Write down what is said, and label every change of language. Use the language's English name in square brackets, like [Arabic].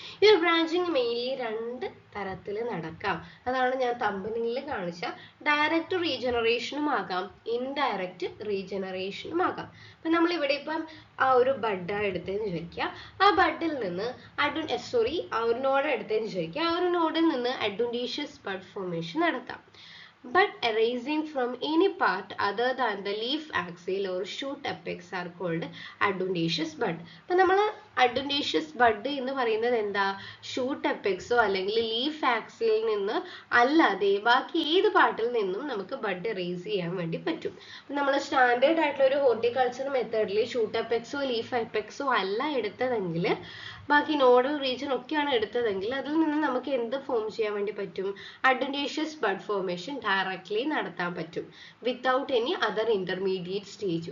[Malayalam] ഈ ഒരു branching mainly 2 തരത്തിൽ നടക്കാം. അതാണ് ഞാൻ തമ്പനിയിൽ കാണിച്ച ഡയറക്റ്റ് റീജനറേഷനും ആകാം, ഇൻഡയറക്റ്റ് റീജനറേഷനും ആകാം. അപ്പം നമ്മൾ ഇവിടെ ഇപ്പം ആ ഒരു ബഡ് എടുത്തതെന്ന് വിചാരിക്കുക. ആ ബഡിൽ നിന്ന് ആ ഒരു നോഡ് എടുത്തതെന്ന് വിചാരിക്കുക. ആ ഒരു നോഡിൽ നിന്ന് അഡ്വൻറ്റീഷ്യസ് ബഡ് ഫോർമേഷൻ നടത്താം. [English] Bud arising from any part other than the leaf axil or shoot apex are called adventitious bud. [Malayalam] അപ്പോൾ നമ്മൾ adventitious bud എന്ന് പറയുന്നത് എന്താ, ഷൂട്ട് അപ്പെക്സോ അല്ലെങ്കിൽ ലീഫ് ആക്സിലിൽ നിന്ന് അല്ലാതെ ബാക്കി ഏത് പാർട്ടിൽ നിന്നും നമുക്ക് ബഡ് റേസ് ചെയ്യാൻ വേണ്ടി പറ്റും. അപ്പം നമ്മൾ സ്റ്റാൻഡേർഡ് ആയിട്ടുള്ള ഒരു ഹോർട്ടിക്കൾച്ചർ മെത്തേഡിൽ ഷൂട്ട് അപ്പെക്സോ ലീഫ് അപ്പെക്സോ അല്ല എടുത്തതെങ്കിൽ, ബാക്കി നോഡൽ റീജിയൻ ഒക്കെയാണ് എടുത്തതെങ്കിൽ അതിൽ നിന്ന് നമുക്ക് എന്ത് ഫോം ചെയ്യാൻ വേണ്ടി പറ്റും, അഡ്വൻറ്റേഷ്യസ് ബഡ് ഫോർമേഷൻ ഡയറക്റ്റ്ലി നടത്താൻ പറ്റും [English] Without any other intermediate stage.